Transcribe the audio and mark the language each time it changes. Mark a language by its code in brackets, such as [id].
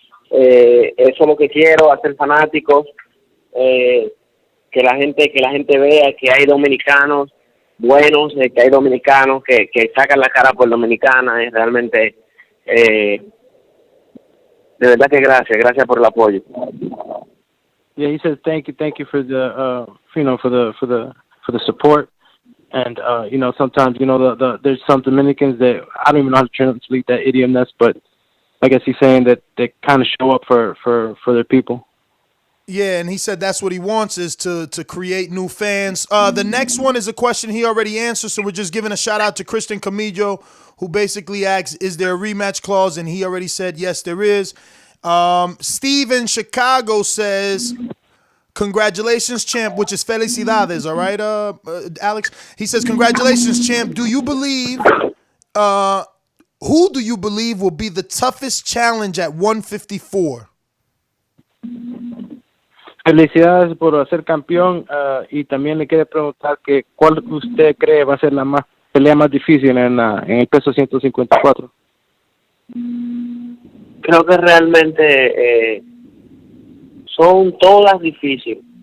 [es] Eso es lo que quiero, hacer fanáticos, que la gente vea que hay dominicanos buenos, que hay dominicanos que sacan la cara por dominicana. Es realmente, de verdad que gracias por el apoyo. [en] Yeah, he says thank you for the for the support. And sometimes there's some Dominicans that I don't even know how to translate that idiom, but I guess he's saying that they kind of show up for their people. Yeah, and he said that's what he wants is to create new fans. The next one is a question he already answered, so we're just giving a shout out to Christian Camillo, who basically asks, is there a rematch clause? And he already said, yes, there is. Steve in Chicago says, congratulations, champ, which is felicidades, all right, Alex? He says, congratulations, champ. Do you believe, who do you believe will be the toughest challenge at 154? [es] Felicidades por ser campeón, y también le quiere preguntar que cuál usted cree va a ser la pelea más difícil en el peso 154. Creo que realmente son todas difíciles.